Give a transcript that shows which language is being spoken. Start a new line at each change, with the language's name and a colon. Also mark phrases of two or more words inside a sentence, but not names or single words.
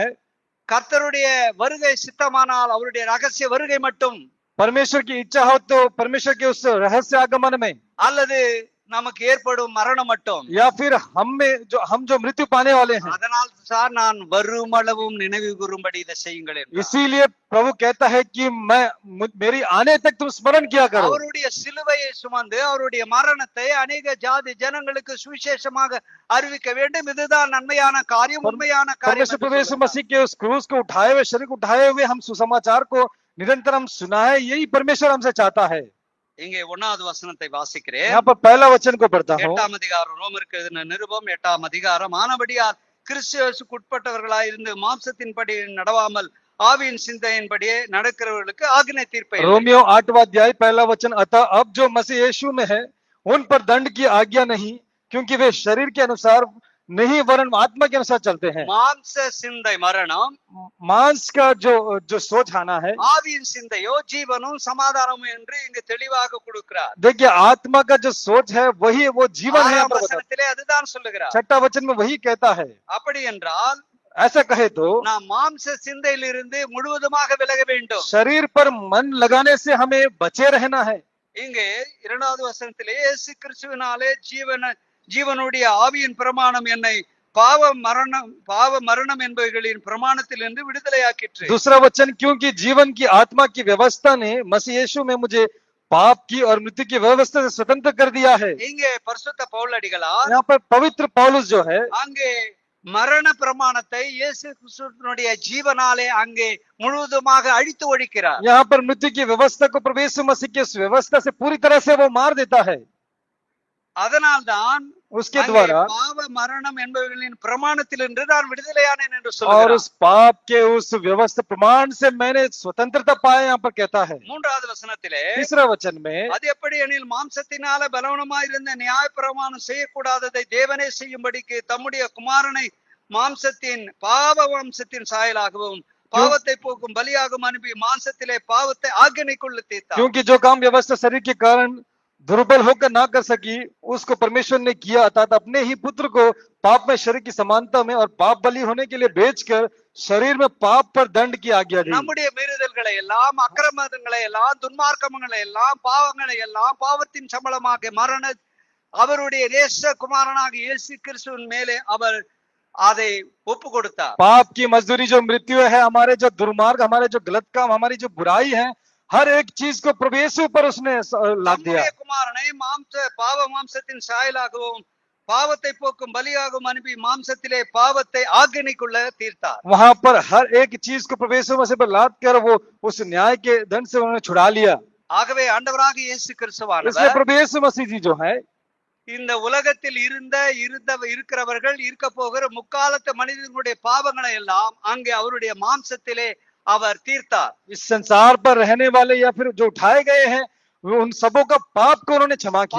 Tamil: கர்த்தருடைய வருகை சித்தமானால் அவருடைய ரகசிய வருகை மட்டும்,
Hindi: परमेश्वर की इच्छा हो तो परमेश्वर के उस रहस्य आगमन में,
Tamil: அல்லது நமக்கு ஏற்படும் மரணம் மட்டும்.
Hindi: या फिर हम जो मृत्यु पाने वाले हैं।
Tamil: அதனால் சார் நான் வருமளவும் நினைவு கூறும்படி இதை செய்யுங்கள் என்றார்.
Hindi: इसीलिए प्रभु कहता है कि मेरी आने तक तुम स्मरण किया करो।
Tamil: அவருடைய சிலுவையை சுமந்து அவருடைய மரணத்தை अनेक ஜாதி ஜனங்களுக்கு சுவிசேஷமாக அறிவிக்க வேண்டும். இதுதான் நன்மையான காரியம், உண்மையான காரியம்.
Hindi: परमेश्वर मसीह के उस क्रूस को उठाए हुए, शरीर को उठाए हुए हम सुसमाचार को निरंतर हम सुनाए, यही परमेश्वर हमसे चाहता है।
Tamil: இங்கே 1வது வசனத்தை வாசிக்கிறேன்.
Hindi: यहाँ पर पहला वचन को पढ़ता हूँ।
Tamil: 8ஆம் அதிகாரம், ரோமருக்கு எழுதின நிருபம் 8ஆம் அதிகாரம். ஆனபடியால் கிறிஸ்துவுக்கு உட்பட்டவர்களாய் இருந்து மாம்சத்தின்படி நடவாமல் ஆவியின் சிந்தையின்படியே நடக்கிறவர்களுக்கு ஆக்கினை தீர்ப்பை.
Hindi: रोमियो 8वां अध्याय पहला वचन, अतः अब जो मसीह यीशु में है उन पर दंड की आज्ञा नहीं, क्योंकि वे शरीर के अनुसार नहीं वरन आत्मा के अनुसार चलते हैं।
Tamil: மாம்ச சிந்தை மரணம்,
Hindi: मांस का जो सोच आना है,
Tamil: ஆவியின் சிந்தையோ ஜீவனும் சமாதானமும் என்று இங்கு தெளிவாக கொடுக்கிறார்.
Hindi: देखिए आत्मा का जो सोच है वही वो जीवन है।
Tamil: 6ஆம் வசனத்திலே அதுதான் சொல்லுகிறார்.
Hindi: 6वां वचन में वही कहता है।
Tamil: அப்படி என்றால்
Hindi: ऐसा कहे तो
Tamil: நாம் மாம்ச சிந்தையிலிருந்து முழுவதுமாக விலக வேண்டும்.
Hindi: शरीर पर मन लगाने से हमें बचे रहना है।
Tamil: இங்கே 2வது வசனத்திலே இயேசு கிறிஸ்துவினாலே ஜீவனுடைய ஆவியின் பிரமாணம் என்னை பாவ மரணம் என்பவைகளின் பிரமாணத்திலிருந்து விடுதலையாக்கிற்று.
Hindi: दूसरा वचन, क्योंकि जीवन की आत्मा की व्यवस्था ने मसीह यीशु में मुझे पाप की और मृत्यु की व्यवस्था से स्वतंत्र कर दिया है।
Tamil: இங்கே பரிசுத்த பவுலடிகளார்
Hindi: यहाँ पर पवित्र पौलुस जो है
Tamil: அங்கே மரண பிரமாணத்தை இயேசு கிறிஸ்துவினுடைய ஜீவனாலே அங்கே முழுவதுமாக அழித்து ஒழிக்கிறார்.
Hindi: यहाँ पर मृत्यु की व्यवस्था को प्रभु यीशु मसीह की उस व्यवस्था से पूरी तरह से वो मार देता है।
Tamil: அதனால்தான்
Hindi: उसके द्वारा
Tamil: பாவ மரணம் என்பவைகளின் பிரமாணத்திலிருந்து நான் விடுதலையானேன் என்று
Hindi: और
Tamil: சொல்கிறார்.
Hindi: उस पाप के उस व्यवस्था प्रमाण से मैंने स्वतंत्रता पाया, यहाँ पर कहता है।
Tamil: 3வது வசனத்திலே
Hindi: तीसरा वचन में,
Tamil: அது எப்படி எனில் மாம்சத்தினால பலவனமாயிருந்த நியாய பிரமாணம் செய்யக்கூடாததை தேவனே செய்யும்படிக்கு தம்முடைய குமாரனை மாம்சத்தின் பாவ வம்சத்தின் சாயலாகவும் பாவத்தை போக்கும் பலியாகவும் அனுப்பி மாம்சத்திலே பாவத்தை ஆக்கினைக்குள்ள தீர்த்தார்.
Hindi: क्योंकि जो काम व्यवस्था शरीर के कारण दुर्बल होकर ना कर सकी उसको परमेश्वर ने किया, अर्थात अपने ही पुत्र को पाप में शरीर की समानता में और पाप बलि होने के लिए बेचकर शरीर में पाप पर दंड की आज्ञा दी।
Tamil: நம்முடைய மீறுதல்களை எல்லாம், அக்கிரமங்களை எல்லாம், துன்மார்க்கங்களை எல்லாம், பாவங்களை எல்லாம், பாவத்தின் சம்பளமாக மரண அவருடைய நேச குமாரனாக இயேசு கிறிஸ்துவின் மேலே அவர் அதை ஒப்பு கொடுத்தார்.
Hindi: पाप की मजदूरी जो मृत्यु है, हमारे जो दुर्मार्ग, हमारे जो गलत काम, हमारी जो बुराई है, हर एक चीज को प्रभु यीशु पर उसने लाद दिया.
Tamil: தம்முடைய குமாரனை பாவ மாம்சத்தின் சாயலாகவும் பாவத்தை போக்கும் பலியாகவும் அனுப்பி மாம்சத்திலே பாவத்தை ஆக்கினைக்குள்ள தீர்த்தார்.
Hindi: वहां पर हर एक चीज को प्रभु यीशु मसीह पर लाद कर वो उस न्याय के दंड से उन्होंने छुड़ा लिया.
Tamil: ஆகவே ஆண்டவராக இயேசு
Hindi: इसलिए
Tamil: கிறிஸ்துவானவர்
Hindi: प्रभु यीशु मसीह जी जो है,
Tamil: இந்த உலகத்தில் இருக்கிறவர்கள் இருக்க போகிற முக்காலத்து மனிதர்களுடைய பாவங்களை எல்லாம் அங்கே அவருடைய மாம்சத்திலே அவர் தீர்த்தார்.
Hindi: इस संसार पर रहने वाले या फिर जो उठाए गए हैं, उन सबों का पाप को उन्होंने क्षमा किया.